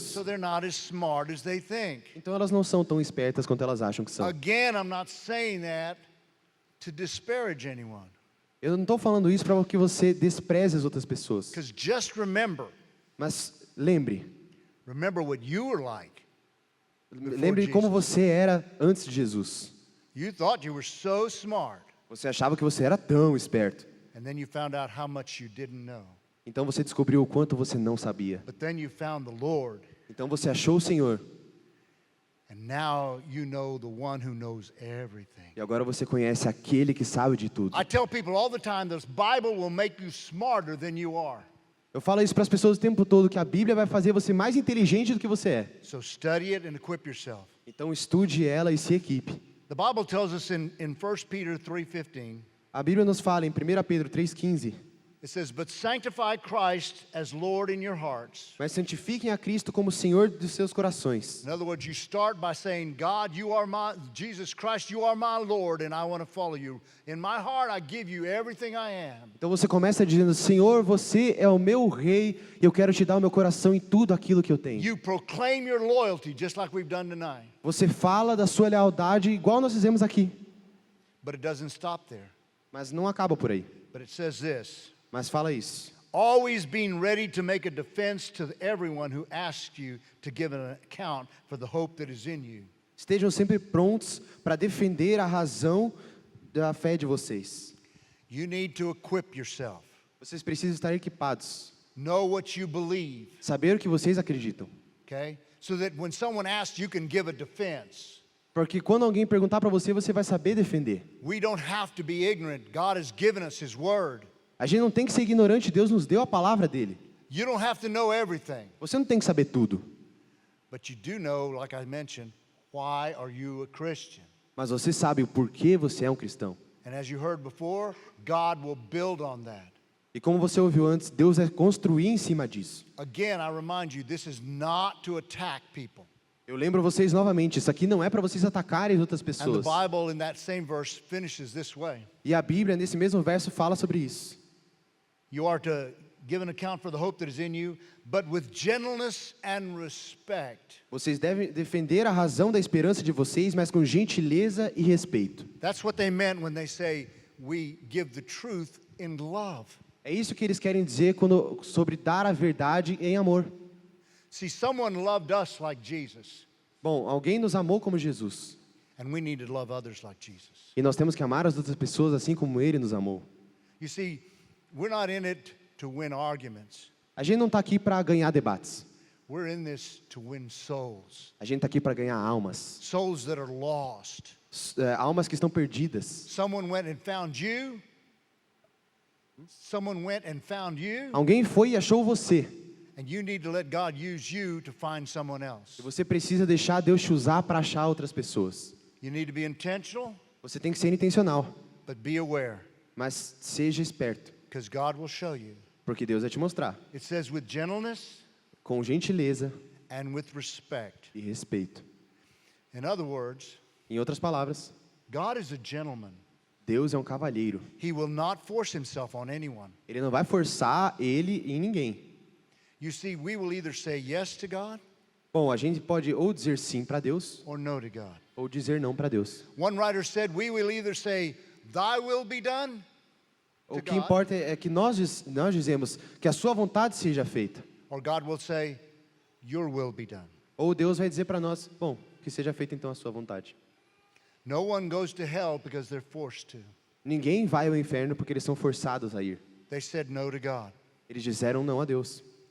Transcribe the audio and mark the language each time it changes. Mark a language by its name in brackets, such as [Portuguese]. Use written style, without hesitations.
[English] So they're not as smart as they think. [Portuguese] Então elas não são tão espertas quanto elas acham que são. [English] Again, I'm not saying that to disparage anyone. [Portuguese] Eu não estou falando isso para que você despreze as outras pessoas. [English] Because just remember [Portuguese] Mas [English] what you were like. [Portuguese] lembre como você era antes de Jesus. [English] You thought you were so smart, [Portuguese] Você achava que você era tão esperto. [English] and then you found out how much you didn't know. [Portuguese] Então você descobriu o quanto você não sabia. [English] But then you found the Lord, [Portuguese] Então você achou o Senhor. [English] and now you know the one who knows everything. [Portuguese] E agora você conhece aquele que sabe de tudo. [English] I tell people all the time, this Bible will make you smarter than you are. [Portuguese] Eu falo isso para as pessoas o tempo todo, que a Bíblia vai fazer você mais inteligente do que você é. [English] So study it and equip yourself. [Portuguese] Então estude ela e se equipe. [English] The Bible tells us in 1 Peter 3:15, [Portuguese] A Bíblia nos fala em 1 Pedro 3,15, [English] It says, but sanctify Christ as Lord in your hearts. [Portuguese] Mas santifiquem a Cristo como Senhor dos seus corações. [English] In other words, you start by saying, God, you are Jesus Christ, you are my Lord, and I want to follow you. In my heart, I give you everything I am. [Portuguese] Então você começa dizendo, Senhor, você é o meu rei, e eu quero te dar o meu coração em tudo aquilo que eu tenho. [English] You proclaim your loyalty, just like we've done tonight. [Portuguese] Você fala da sua lealdade igual nós fizemos aqui. [English] But it doesn't stop there. [Portuguese] Mas não acaba por aí. [English] But it says this. [Portuguese] Mas fala isso. [English] Always being ready to make a defense to everyone who asks you to give an account for the hope that is in you. [Portuguese] Estejam sempre prontos para defender a razão da fé de vocês. [English] You need to equip yourself. [Portuguese] Vocês precisam estar equipados. [English] Know what you believe, [Portuguese] Saber o que vocês acreditam. [English] okay? So that when someone asks, you can give a defense. [Portuguese] Porque quando alguém perguntar para você, você vai saber defender. [English] We don't have to be ignorant. God has given us His Word. [Portuguese] A gente não tem que ser ignorante, Deus nos deu a palavra dele. [English] You don't have to know everything. [Portuguese] Você não tem que saber tudo. [English] But you do know, like I mentioned, why are you a Christian? [Portuguese] Mas você sabe o porquê você é um cristão. [English] And as you heard before, God will build on that. [Portuguese] E como você ouviu antes, Deus vai construir em cima disso. [English] Again, I remind you, this is not to attack people. [Portuguese] Eu lembro vocês novamente, isso aqui não é para vocês atacarem outras [English] And the [Portuguese] pessoas. [English] Bible in that same verse finishes this way. [Portuguese] E a Bíblia, nesse mesmo verso, fala sobre isso. [English] You are to give an account for the hope that is in you, but with gentleness and respect. [Portuguese] Vocês devem defender a razão da esperança de vocês, mas com gentileza e respeito. [English] That's what they meant when they say we give the truth in love. [Portuguese] É isso que eles querem dizer sobre dar a verdade em amor. [English] See, someone loved us like Jesus, [Portuguese] Bom, alguém nos amou como Jesus. [English] and we need to love others like Jesus. [Portuguese] E nós temos que amar as outras pessoas assim como Ele nos amou. [English] You see, we're not in it to win arguments. [Portuguese] A gente não está aqui para ganhar debates. [English] We're in this to win souls. [Portuguese] A gente está aqui para ganhar almas. [English] Souls that are lost. [Portuguese] Almas que estão perdidas. [English] Someone went and found you. Someone went and found you. [Portuguese] Alguém foi e achou você. [English] And you need to let God use you to find someone else. [Portuguese] E você precisa deixar Deus te usar para achar outras pessoas. [English] You need to be intentional, [Portuguese] Você tem que ser intencional, [English] but be aware, [Portuguese] mas seja esperto, [English] because God will show you. [Portuguese] porque Deus vai te mostrar. [English] It says with gentleness [Portuguese] Com gentileza [English] and with respect. [Portuguese] e respeito. [English] In other words, [Portuguese] Em outras palavras, [English] God is a gentleman. [Portuguese] Deus é um cavalheiro. [English] He will not force himself on anyone. [Portuguese] Ele não vai forçar ele em ninguém. [English] You see, we will either say yes to God [Portuguese] Bom, a gente pode ou dizer sim para Deus, [English] or no to God. [Portuguese] ou dizer não para Deus. [English] One writer said, we will either say, thy will be done, [Portuguese] O [English] to [Portuguese] que [English] God, [Portuguese] importa é que nós dizemos que a sua vontade seja feita. [English] or God will say, your will be done. [Portuguese] Ou Deus vai dizer para nós, bom, que seja feita então a sua vontade. [English] No one goes to hell because they're forced to. [Portuguese] Ninguém vai ao inferno porque eles são forçados a ir. [English] They said no to God. [Portuguese] Eles disseram não a Deus.